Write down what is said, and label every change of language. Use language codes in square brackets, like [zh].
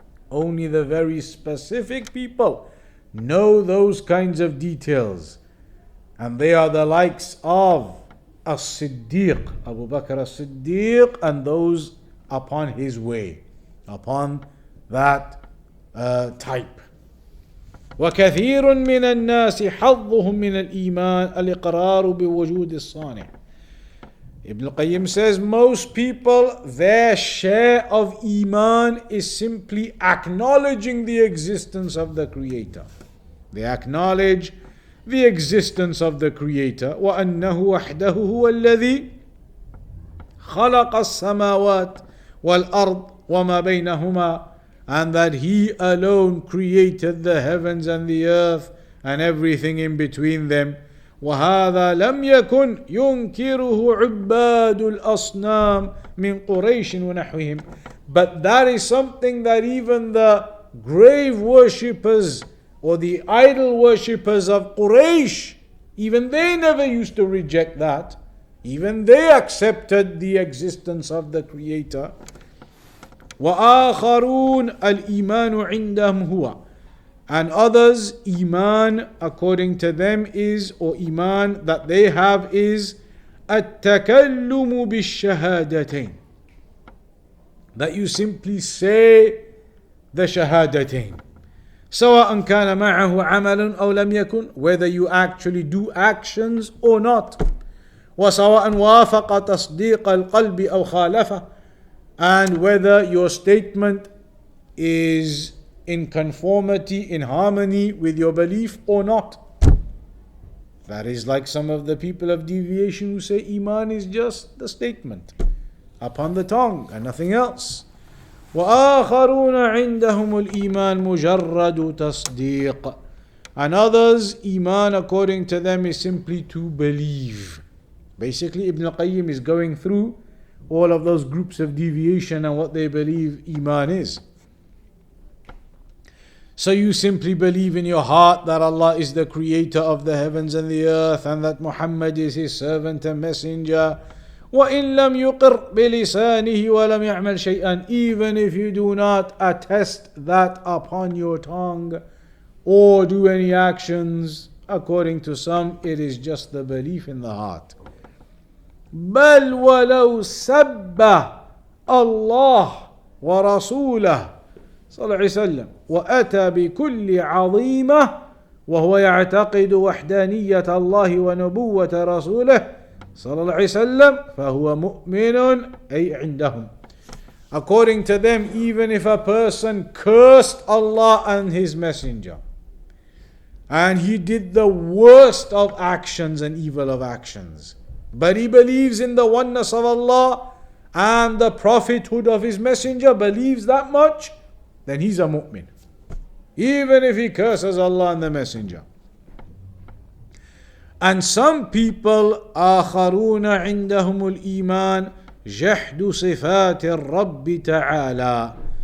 [en] Only the very specific people know those kinds of details. And they are the likes of As-Siddiq, Abu Bakr As-Siddiq, and those upon his way, upon that type. [ar] وكثير من الناس حظهم من الإيمان الإقرار بوجود الصانع. [en] Ibn al-Qayyim says most people, their share of Iman is simply acknowledging the existence of the Creator. They acknowledge the existence of the Creator. [ar] وَأَنَّهُ وَحْدَهُ هُوَ الَّذِي خَلَقَ السَّمَاوَاتِ وَالْأَرْضِ وَمَا بَيْنَهُمَا. [en] And that He alone created the heavens and the earth and everything in between them. [ar] وهذا لم يكن ينكره عباد الأصنام من قريش ونحوهم. [en] But that is something that even the grave worshippers or the idol worshippers of Quraysh, even they never used to reject that. Even they accepted the existence of the Creator. [ar] وآخرون الإيمان عندهم هو. [en] And others, Iman according to them is, or Iman that they have is, [ar] التكلم بالشهادتين. [en] That you simply say the shahadatain. [ar] سواء كان معه عمل أو لم يكن, [en] whether you actually do actions or not. [ar] وسواء وافق تصديق القلب أو خالفه, [en] and whether your statement is in conformity, in harmony with your belief or not. That is like some of the people of deviation who say Iman is just the statement upon the tongue and nothing else. [ar] وآخرون عندهم الإيمان مجرد تصديق. [en] And others, Iman according to them is simply to believe. Basically, Ibn al-Qayyim is going through all of those groups of deviation and what they believe Iman is. So you simply believe in your heart that Allah is the creator of the heavens and the earth, and that Muhammad is his servant and messenger. [ar] وَإِن لَمْ يُقِرْ بِلِسَانِهِ وَلَمْ يَعْمَلْ شَيْئًا. [en] Even if you do not attest that upon your tongue or do any actions, according to some, it is just the belief in the heart. [ar] بَلْ وَلَوْ سَبَّ اللَّهُ وَرَسُولَهُ صلى الله عليه وسلم وأتى بكل عظيمة وهو يعتقد وحدانية الله ونبوة رسوله صلى الله عليه وسلم فهو مؤمن أي عندهم. [en] According to them, even if a person cursed Allah and His Messenger, and he did the worst of actions and evil of actions, but he believes in the oneness of Allah and the prophethood of His Messenger, believes that much, then he's a mu'min, even if he curses Allah and the Messenger. And some people [ar] آخرون عندهم الإيمان جحد صفات الرب تعالى.